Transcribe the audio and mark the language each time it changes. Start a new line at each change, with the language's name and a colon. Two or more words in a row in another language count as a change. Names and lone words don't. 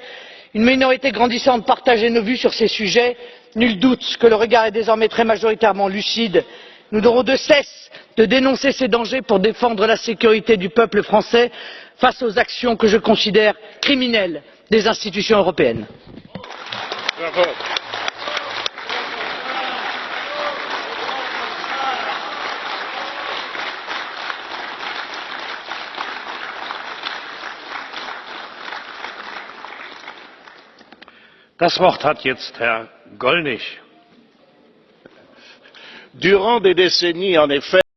French: Une minorité grandissante partageait nos vues sur ces sujets. Nul doute que le regard est désormais très majoritairement lucide. Nous n'aurons de cesse de dénoncer ces dangers pour défendre la sécurité du peuple français face aux actions que je considère criminelles des institutions européennes. Bravo.
German: Das Wort hat jetzt Herr Gollnisch.
French: Durant des décennies, en effet,